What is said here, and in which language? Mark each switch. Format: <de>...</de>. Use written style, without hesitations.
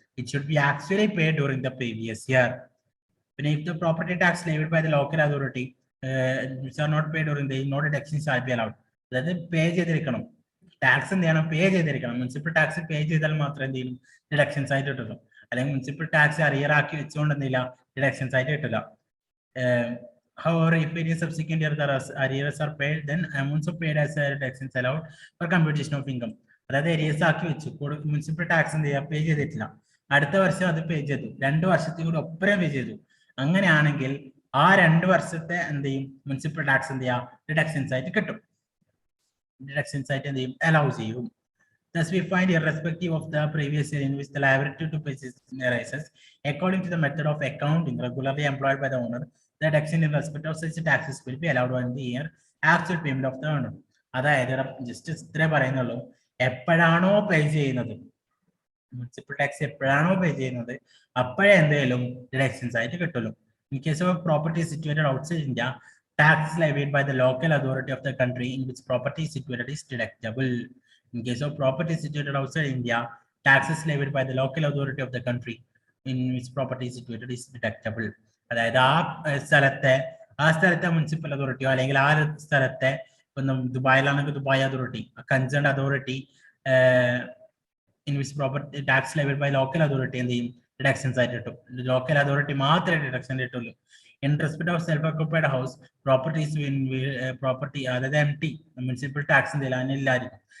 <en>It should be actually paid during the previous year. Then if the property tax levied by the local authority which are not paid during the year, no deductions shall be allowed.</en> <ml>അതായത് പേ ചെയ്തിരിക്കണം, tax എന്ത് ചെയ്യണം? പേ ചെയ്തിരിക്കണം. Municipal tax പേ ചെയ്താൽ മാത്രമേ എന്ത് ചെയ്യും? Deductions ആയിട്ട് കിട്ടുള്ളൂ. അല്ലെങ്കിൽ മുനിസിപ്പൽ ടാക്സ് അറിയർ ആക്കി വെച്ചുകൊണ്ട് എന്തില്ല? ഡിഡക്ഷൻസ് ആയിട്ട് കിട്ടില്ല.</ml> <en>However, if it is subsequent year the arrears are paid, then amounts of paid as deductions allowed for computation of income.</en> <ml>അതായത് arrears ആക്കി വെച്ചു, മുനിസിപ്പൽ ടാക്സ് എന്ത് ചെയ്യുക? പേ ചെയ്തിട്ടില്ല, അടുത്ത വർഷം അത് പേ ചെയ്തു, 2 വർഷത്തിൽ കൂടി ഒപ്പരം പേ ചെയ്തു. അങ്ങനെയാണെങ്കിൽ ആ 2 വർഷത്തെ എന്ത് ചെയ്യും? മുനിസിപ്പൽ ടാക്സ് എന്ത് ചെയ്യുക? ഡിഡക്ഷൻസ് ആയിട്ട് കിട്ടും. ഡിഡക്ഷൻസ് ആയിട്ട് എന്ത് ചെയ്യും? അലൗ ചെയ്യും.</ml> <en>Thus, we find irrespective of the previous year in which the liability to purchase arises, according to the method of accounting regularly employed by the owner, the deduction in respect of such taxes will be allowed on the year actual payment of the owner.</en> <ml>അതായത് just ഇത്രേ പറയുന്നുള്ളൂ, എപ്പോഴാണോ പേ ചെയ്യുന്നത് municipal tax, എപ്പോഴാണോ പേ ചെയ്യുന്നത് അപ്പോഴേ എന്തെങ്കിലും deductions ആയിട്ട് കിട്ടുള്ളൂ.</ml> <en>In case of property situated outside India, tax levied by the local authority of the country in which property is situated is deductible. In case of property situated outside India, taxes levied by the local authority of the country in which property is situated is deductible.</en> <ml>അതായത് ആ സ്ഥലത്തെ municipal അതോറിറ്റിയോ അല്ലെങ്കിൽ ആ സ്ഥലത്തെ ദുബായിലാണെങ്കിൽ Dubai authority,</ml> <en>concern authority in which property tax level by local authority</en> <ml>എന്ത് ചെയ്യും? Deductions ആയിട്ട് കിട്ടും. ലോക്കൽ അതോറിറ്റി മാത്രമേ ഡിഡക്ഷൻ കിട്ടുള്ളൂ.</ml> <en>in respect of self occupied house property</en> <ml>അതായത് MT മുനിസിപ്പൽ ടാക്സ് എന്തെങ്കിലും അതിനില്ലായിരിക്കും.</ml>